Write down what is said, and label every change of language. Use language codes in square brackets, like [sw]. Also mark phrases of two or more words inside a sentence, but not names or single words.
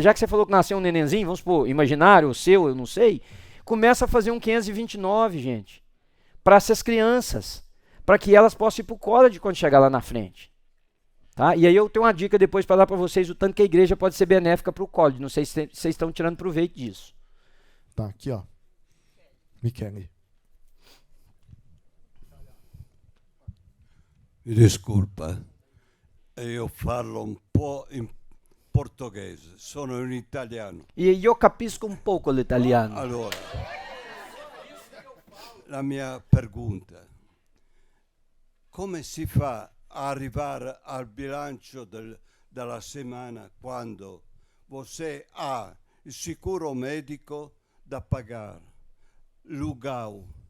[pt] Já que você falou que nasceu um nenenzinho, vamos supor, imaginário, ou seu, eu não sei, começa a fazer um 529, gente. Para essas crianças, para que elas possam ir para o college quando chegar lá na frente. Tá? E aí eu tenho uma dica depois para dar para vocês o tanto que a igreja pode ser benéfica para o college. Não sei se vocês estão tirando proveito disso. Tá, aqui, ó. Michele. [it] Mi disculpa, io parlo un po' portoghese, sono un italiano. E io capisco un poco l'italiano. Allora, la mia pergunta: come si fa a arrivare al bilancio della settimana quando você ha il sicuro medico da pagare, l'UGAU,